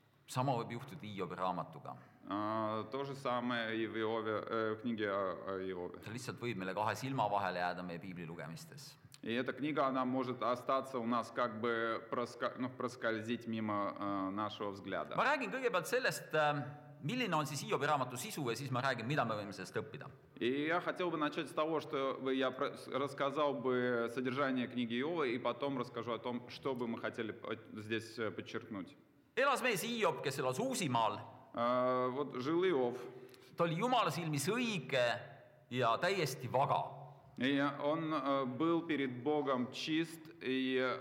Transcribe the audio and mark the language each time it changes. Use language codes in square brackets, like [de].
[et] Sama võib juhtuda Hiobi raamatuga. [ru] То же самое и в книге о Иове. [et] See lihtsalt võib meile 2 silma vahele jääda meie piibli lugemistes. [ru] И эта книга, она может остаться у нас как бы проскользить мимо нашего взгляда. [et] Ma räägin kõigepealt sellest, milline on siis Hiobi raamatu sisu ja siis ma räägin, mida me võime sellest õppida. [ru] И я хотел бы начать с того, что я рассказал бы содержание книги Иова, и потом расскажу о том, что бы мы хотели здесь подчеркнуть. [et] Elas mees Hiob, kes elas Uusimaal. [ru] Вот жил Иов. [et] Ta oli Jumala silmis õige ja täiesti vaga. [ru] И он был перед Богом чист и